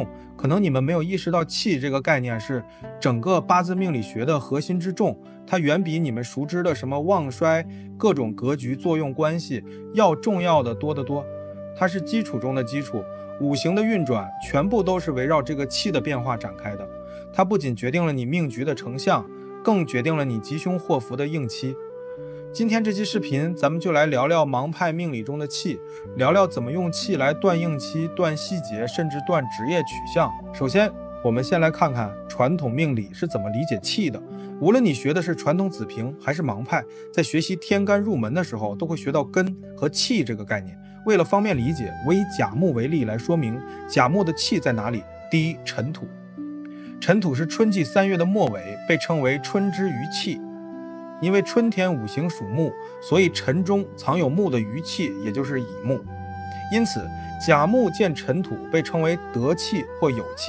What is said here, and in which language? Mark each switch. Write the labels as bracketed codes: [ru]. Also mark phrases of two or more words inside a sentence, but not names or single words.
[zh] 可能你們沒有意識到氣這個概念是整個八字命理學的核心之重，它遠比你們熟知的什麼旺衰、各種格局作用關係要重要的多得多。它是基礎中的基礎，五行的運轉全部都是圍繞這個氣的變化展開的。它不僅決定了你命局的成相，更決定了你吉凶禍福的应期。今天這期視頻咱們就來聊聊盲派命理中的氣，聊聊怎麼用氣來斷应期、斷細節，甚至斷職業取向。首先我們先來看看傳統命理是怎麼理解氣的。無論你學的是傳統子平還是盲派，在學習天干入門的時候都會學到根和氣這個概念。為了方便理解，我以甲木為例來說明甲木的氣在哪裡。第一，辰土。辰土是春季3月的末尾，被稱為春之余氣。因為春天五行屬木，所以辰中藏有木的余氣，也就是乙木。因此甲木見辰土被稱為得氣或有氣。